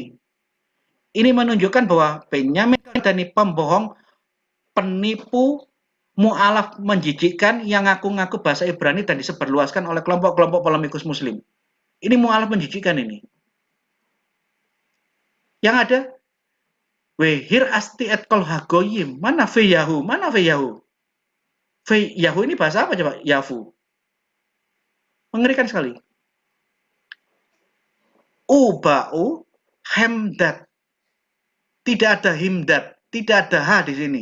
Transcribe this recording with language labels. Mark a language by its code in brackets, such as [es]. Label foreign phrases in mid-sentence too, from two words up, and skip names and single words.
[id] Ini menunjukkan bahwa Benyamin Keldani pembohong, penipu, mu'alaf menjijikkan yang ngaku-ngaku bahasa Ibrani dan disebarluaskan oleh kelompok-kelompok polemikus muslim. Ini mu'alaf menjijikkan ini. Yang ada [he] והרעשתי את כל הגוים. [id] Mana Feyahu? Mana Feyahu? Feyahu ini bahasa apa coba? Yafu. Mengerikan sekali. [he] ובאו חמדת. [id] Tidak ada himdat. Tidak ada H di sini.